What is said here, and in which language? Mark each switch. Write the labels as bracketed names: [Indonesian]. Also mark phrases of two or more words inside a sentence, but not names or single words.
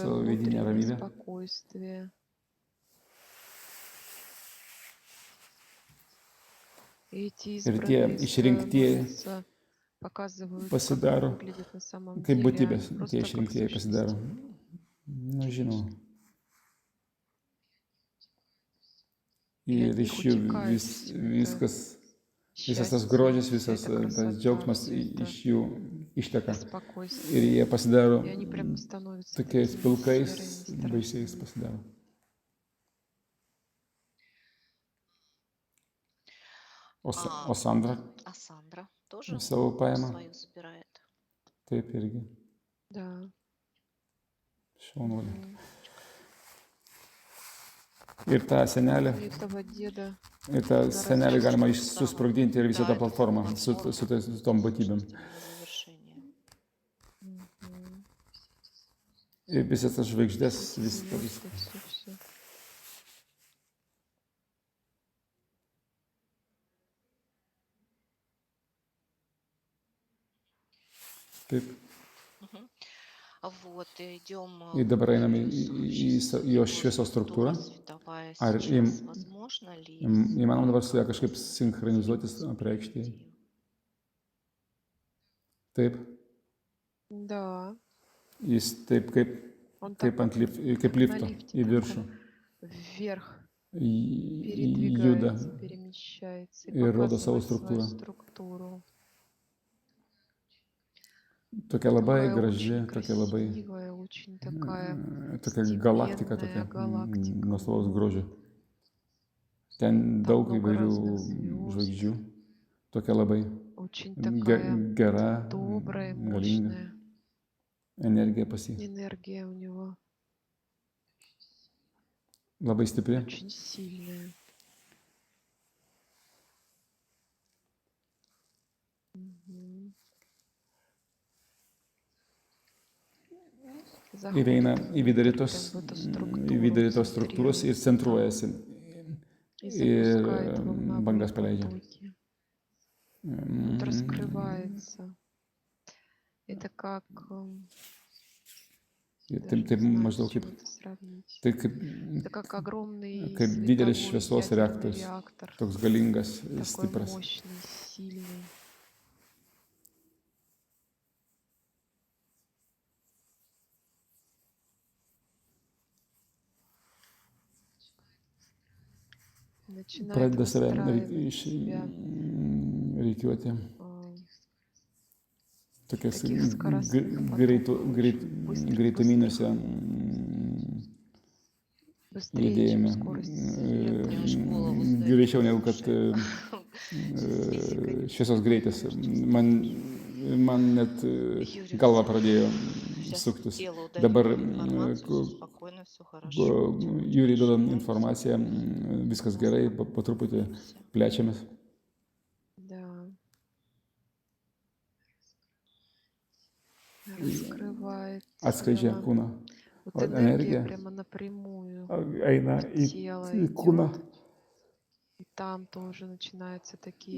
[Russian] Свою видение внутреннее рамида. спокойствие. И эти [Lithuanian] Ir tie [Russian] избранные [Lithuanian] išrinktieji [Russian] становятся, показывают, [Lithuanian] pasidaro [Russian] как выглядят на самом [Lithuanian] kaip [Russian] деле, [Lithuanian] būtybės, [Russian] они просто [Lithuanian] tie [Russian] как [Lithuanian] išrinktieji pasidaro. [Russian] сущности. [Lithuanian] Na, žinau. [Russian] И [Lithuanian] Ir [Russian] от [Lithuanian] iš [Russian] них [Lithuanian] jų [Russian] утекает всё это [Lithuanian] viskas, visas tas [Russian] счастье, [Lithuanian] grožis, [Russian] вся [Lithuanian] visas [Russian] эта [Lithuanian] tas [Russian] красота, [Lithuanian] džiaugsmas [Russian] всё это [Lithuanian] iš jų išteka. Ir [Russian] спокойствие. [Lithuanian] jie pasidaro [Russian] И они прям становятся [Lithuanian] tokiais [Russian] такими [Lithuanian] pilkais, [Russian] серыми, [Lithuanian] baisiais [Russian] страшными. [Lithuanian] pasidaro. O Sandra [Russian] А Сандра тоже [Lithuanian] savo paima. [Russian] свою забирает. [Lithuanian] Taip irgi. [Russian] Да. [Lithuanian] Šaunuolė. Мгм. Ir tą senelį, [Russian] И этого деда [Lithuanian] ir tą senelį galima [Russian] Право. [Lithuanian] susprogdinti ir visą [Russian] Да, [Lithuanian] tą [Russian] это [Lithuanian] platformą [Russian] платформа [Lithuanian] su tom būtybėm. [Russian] сложностями на завершение. мгм. [Lithuanian] Ir visas tas žvaigždės, [Russian] Всё, [Lithuanian] viską. [Russian] всё. [Lithuanian] Taip. [Russian] Мгм. Вот, идем [Lithuanian] Ir dabar einam į jo [Russian] его [Lithuanian] šviesos struktūrą. [Russian] световая [Lithuanian] Ar [Russian] сейчас. Возможно ли [Lithuanian] įmanoma dabar su ją kažkaip sinchronizuotis, apreikšti? Taip. [Russian] Да. [Lithuanian] Jis taip kaip [Russian] Он [Lithuanian] kaip [Russian] так [Lithuanian] kaip [Russian] на [Lithuanian] lifto [Russian] лифте [Lithuanian] į viršų. [Russian] таком вверх [Lithuanian] Juda [Russian] передвигается, перемещается и [Lithuanian] ir rodo savo [Russian] показывает свою [Lithuanian] struktūrą. [Russian] структуру. [Lithuanian] Tokia labai [Russian] Такая [Lithuanian] graži, [Russian] очень [Lithuanian] tokia labai [Russian] красивая, очень такая [Lithuanian] tokia galaktika, [Russian] степенная [Lithuanian] tokia [Russian] галактика. [Lithuanian] nuostabaus [Russian] Вот. [Lithuanian] grožio. Ten [Russian] Там [Lithuanian] daug [Russian] много [Lithuanian] įvairių [Russian] разных звезд. [Lithuanian] žvaigždžių, tokia labai [Russian] Очень такая [Lithuanian] gera, [Russian] добрая, [Lithuanian] galinga [Russian] мощная [Lithuanian] energija pas jį. [Russian] энергия у него. [Lithuanian] Labai stipri. [Russian] Очень сильная. Мгм. [Lithuanian] Ir eina į vidurį [Russian] Заходит [Lithuanian] tos, [Russian] прям в эту [Lithuanian] į vidurį tos [Russian] структуру, [Lithuanian] struktūros ir [Russian] центрируется [Lithuanian] centruojasi. [Russian] и [Lithuanian] Ir [Russian] запускает волновые [Lithuanian] bangas paleidžia. [Russian] потоки. Вот раскрывается. Это как, [Lithuanian] Ir [Russian] даже [Lithuanian] taip, [Russian] не [Lithuanian] taip [Russian] знаю, с [Lithuanian] maždaug [Russian] чем [Lithuanian] kaip, [Russian] это сравнить. [Lithuanian] tai kaip, [Russian] Это как огромный [Lithuanian] kaip didelis [Russian] световой [Lithuanian] šviesos [Russian] ядерный [Lithuanian] reaktorius. [Russian] реактор. [Lithuanian] Toks galingas, [Russian] Такой [Lithuanian] stipras. [Russian] мощный, сильный. Начинает [Lithuanian] Pradeda save [Russian] выстраивать себя [Lithuanian] reikiuoti. Tokias [Russian] таких скоростных потоках очень быстрых, [Lithuanian] greituminiuose [Russian] быстрее, чем [Lithuanian] judėjime. [Russian] скорость света. Мне аж голову сдавило [Lithuanian] Greičiau negu kad [Russian] уже. Физика не [Lithuanian] šviesos greitis. Man net [Russian] Юрий [Lithuanian] galva [Russian] сказал, [Lithuanian] pradėjo [Russian] сейчас [Lithuanian] suktis. [Russian] тело удалит [Lithuanian] Dabar [Russian] информацию, все спокойно, все хорошо. идем [Lithuanian] Jūri duoda [Russian] дальше. [Lithuanian] informaciją, viskas gerai, po truputį [Russian] Всё. [Lithuanian] plečiamės. [Russian] Да. Раскрывается [Lithuanian] Atskleidžia kūną. [Russian] вот [Lithuanian] O [Russian] энергия [Lithuanian] energija [Russian] прямо напрямую [Lithuanian] eina [Russian] в [Lithuanian] į [Russian] тело [Lithuanian] kūną. [Russian] идет. И там тоже начинаются такие